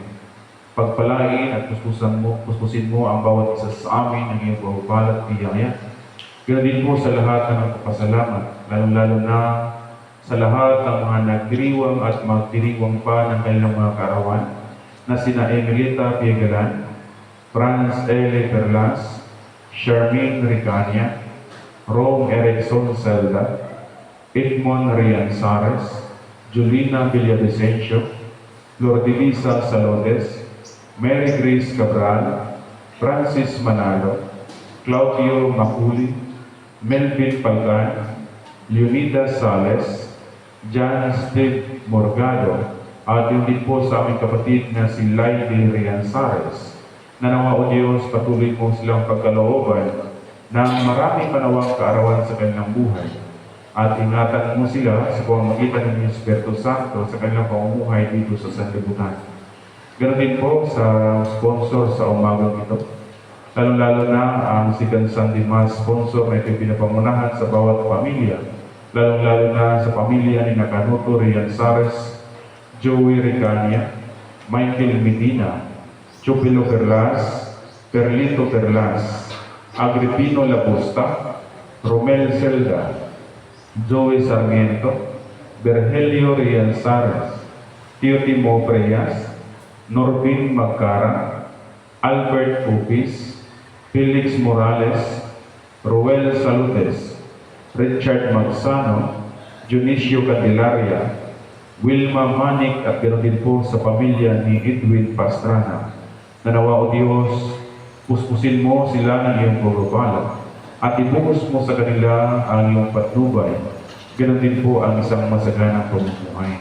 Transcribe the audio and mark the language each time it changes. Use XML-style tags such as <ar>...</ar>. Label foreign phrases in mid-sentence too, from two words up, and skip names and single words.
<tl>Pagpalain at puspusin mo ang bawat isa sa amin ng iyong pahupalat at biyaya. Ganoon din po sa lahat ng nagpapasalamat, lalong-lalo na sa lahat ng mga nagdiriwang at magdiriwang pa ng kanilang mga kaarawan na sina Emelita Piegalan, Franz L. Perlas, Charmaine Ricania, Rome Erickson Zelda, Edmond Rianzares, Julina Villavicencio, Lourdelisa Salodes, Mary Grace Cabral, Francis Manalo, Claudio Maculi, Melvin Palgan, Leonida Sales, John Steve Morgado, at yun din po sa aming kapatid na si Lady Rianzares, na nawa o Diyos patuloy mo silang pagkalooban ng maraming panawang kaarawan sa kanilang buhay. At ingatan mo sila sa pamamagitan ng Espiritu Santo sa kanilang pamumuhay dito sa sanlibutan. Ganoon din po sa sponsor sa umagang ito. Lalo-lalo na ang Sigan San Dimas sponsor na ito pinapamunahan sa bawat pamilya. Lalo-lalo na sa pamilya ni Nakanuto Rianzares, Joey Ricania, Michael Medina, Chupilo Perlas, Perlito Perlas, Agripino Labusta, Romel Zelda, Joey Sarmiento, Berhelio Rianzares, Teotimo Preyas, Norbin Magcara, Albert Pupis, Felix Morales, Ruel Salutes, Richard Magsano, Junicio Candelaria, Wilma Manik at ganoon din po sa pamilya ni Edwin Pastrana. Nanawa o Diyos, puspusin mo sila ng iyong pagpapala at ibuhos mo sa kanila ang iyong patnubay. Ganoon din po ang isang masaganang pamumuhay.</tl>